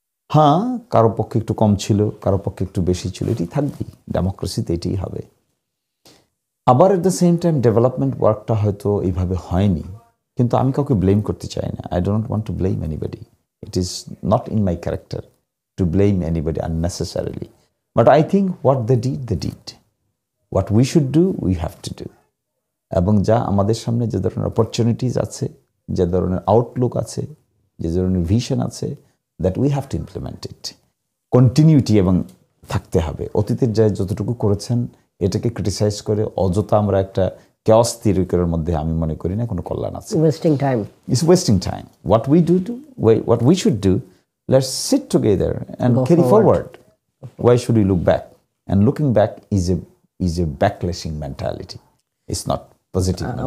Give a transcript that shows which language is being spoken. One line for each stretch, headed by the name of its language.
Bangla: হ্যাঁ, কারো পক্ষে একটু কম ছিল, কারো পক্ষে একটু বেশি ছিল, এটি থাকবেই, ডেমোক্রেসিতে এটাই হবে। আবার
English: at the same time
Bangla: development ওয়ার্কটা হয়তো এইভাবে হয়নি, কিন্তু আমি কাউকে ব্লেম করতে চাই না।
English: I don't want to blame anybody, it is not in my character to blame anybody unnecessarily. But I think what they did. What we should do, we have to do.
Bangla: এবং যা আমাদের সামনে যে ধরনের opportunities আছে, যে ধরনের Outlook আছে, যে ধরনের ভিশন আছে,
English: That we have to implement it.
Bangla: Continuity এবং থাকতে হবে। অতীতের যা যতটুকু করেছেন এটাকে ক্রিটিসাইজ করে অযথা আমরা একটা কেওস তৈরি করার মধ্যে আমি মনে করি না কোনো কল্যাণ আছে।
English: Wasting time, it's wasting time. What we should do, let's sit together and carry forward. Why should we look back? And looking back is a backlashing mentality. It's not positive mentality.